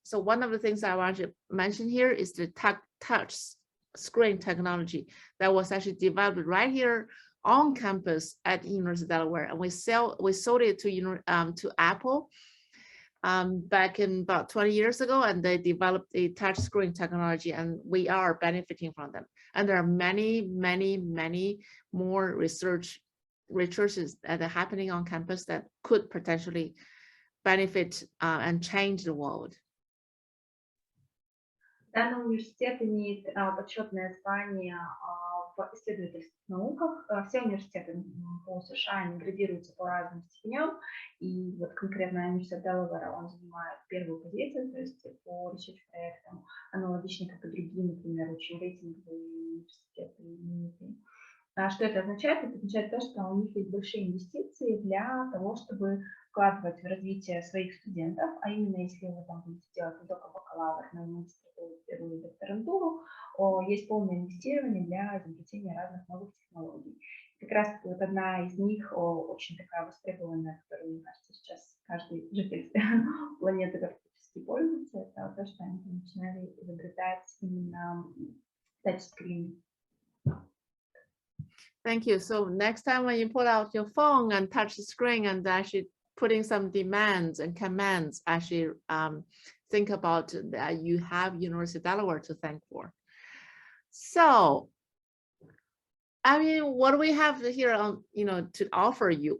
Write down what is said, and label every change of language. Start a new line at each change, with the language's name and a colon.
English: So one of the things I want to mention here is the touch screen technology that was actually developed right here on campus at University of Delaware, and we sold it to Apple back in about 20 years ago, and they developed a touch screen technology, and we are benefiting from them. And there are many, many, many more researches that are happening on campus that could potentially benefit and change the world.
Russian: Данный университет имеет почетное звание в исследовательских науках. Все университеты по США они градируются по разным степеням, и вот конкретно университет Делавера, он занимает первую позицию, то есть по research-проектам, аналогично как и другие, например, очень рейтинговые университеты. Что это означает? Это означает то, что у них есть большие инвестиции для того, чтобы вкладывать в развитие своих студентов, а именно если вы там будете делать не только бакалавр, но и магистратуру, первую докторантуру, есть полное инвестирование для изобретения разных новых технологий. И как раз вот одна из них очень такая востребованная, которой, мне кажется, сейчас каждый житель планеты практически пользуется, это то, что они начинали изобретать именно тачскрин.
English: Thank you. So next time when you pull out your phone and touch the screen and actually putting some demands and commands, actually think about that you have University of Delaware to thank for. So, I mean, what do we have here on, to offer you?